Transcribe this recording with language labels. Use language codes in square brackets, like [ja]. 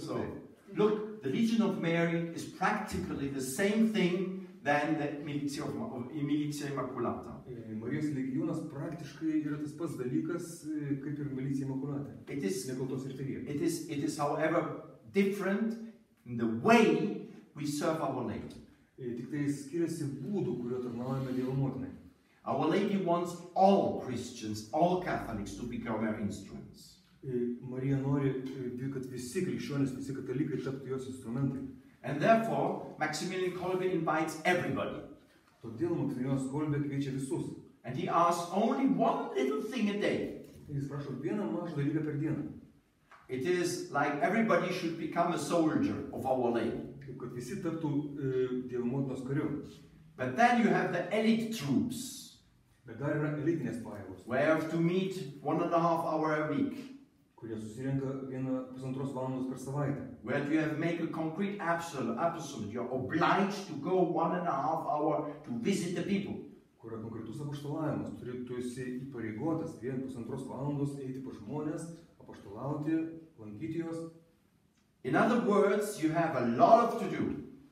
[en] So, look, the Legion of Mary is practically the same thing than the Militia Immaculata. [lt] Marijos legionas praktiškai yra tas pats dalykas, kaip ir Militia Immaculata. Nekaltos Riterija. [en] It is, however, different in the way we serve Our Lady. [lt] Tik tai skiriasi būdų, kuriuo tarnaujame Dievo motinai. [en] Our Lady wants all Christians, all Catholics to become her instruments. [lt] Marija nori, kad visi krikščionys, visi katalikai taptų jos instrumentai. [en] And therefore, Maximilian Kolbe invites everybody. [lt] Todėl Maksimilianas Kolbė kviečia visus. [en] And he asks only one little thing a day. [lt] Jis prašo vieną mažą dalyką per dieną. [en] It is like everybody should become a soldier of Our Lady. [lt] Kaip kad visi taptų Dievo motinos kariu. [en] But then you have the elite troops. [lt] Bet dar yra elitinės pajėgos. [en] Where you have to meet 1.5 hours a week. [lt] Kurie susirenka 1,5 valandos per savaitę. [en] Where you have make a concrete absolute. You're obliged to go 1.5 hours to visit the people. [lt] Kur yra konkretus apaštalavimas. Tu esi įpareigotas 1,5 valandos eiti pas žmonės, apaštalauti, lankyti juos. [en] In other words, you have a lot to do.